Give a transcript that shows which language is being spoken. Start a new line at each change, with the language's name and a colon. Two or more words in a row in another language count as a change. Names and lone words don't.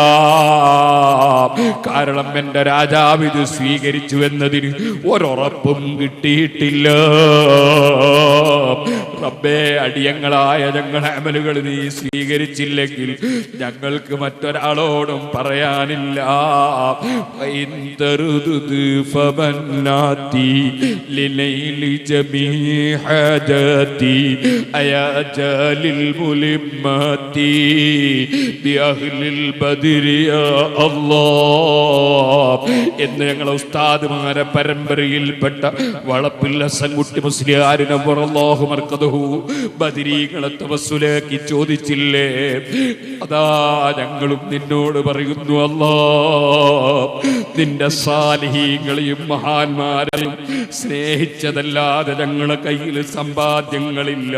Malayalam: കാരണം എൻ്റെ രാജാവ് ഇത് സ്വീകരിച്ചു എന്നതിന് ഒരുറപ്പും കിട്ടിയിട്ടില്ല. റബ്ബേ, അടിയങ്ങളായ ഞങ്ങളുടെ അമലുകൾ നീ സ്വീകരിച്ചില്ലെങ്കിൽ ഞങ്ങൾക്ക് മറ്റൊരാളോടും പറയാനില്ല.
Arabic: لنيل جميع حاجاتي أيا جال الملمات بأهل البدر يا الله.
Malayalam: എന്ന് ഞങ്ങളെ ഉസ്താദുമാരെ പരമ്പരയിൽപ്പെട്ട വളപ്പിൽ ഹസൻകുട്ടി മുസ്ലിയാരിനെ
Arabic: نور الله مرقده
Malayalam: ബദരീകളെ തവസ്സുലാക്കി ചോദിച്ചില്ലേ? അതാ ഞങ്ങളും നിന്നോട് പറയുന്നു, അല്ലാഹ്, നിന്റെ സാലിഹീങ്ങളെയും മഹാന്മാരെയും സ്നേഹിച്ചതല്ലാതെ ഞങ്ങളെ കയ്യിൽ സമ്പാദ്യങ്ങളില്ല.